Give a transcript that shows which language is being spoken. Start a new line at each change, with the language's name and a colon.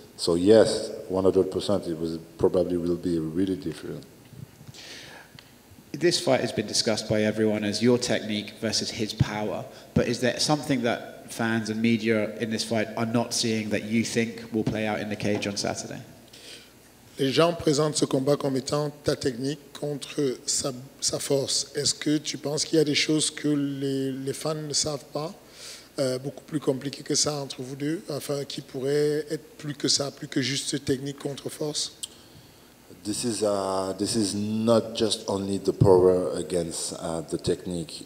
English: So yes, 100%, probably will be really different. This fight has been discussed by everyone as your technique versus his power, but is there something that fans and media in this fight are not seeing that you think will play out in the cage on Saturday?
French: Les gens présentent ce combat comme étant ta technique contre sa force. Est-ce que tu penses qu'il y a des choses que les fans ne savent pas, beaucoup plus compliquées que ça entre vous deux, enfin qui pourraient être plus que ça, plus que juste technique contre force?
English: This is not just only the power against the technique.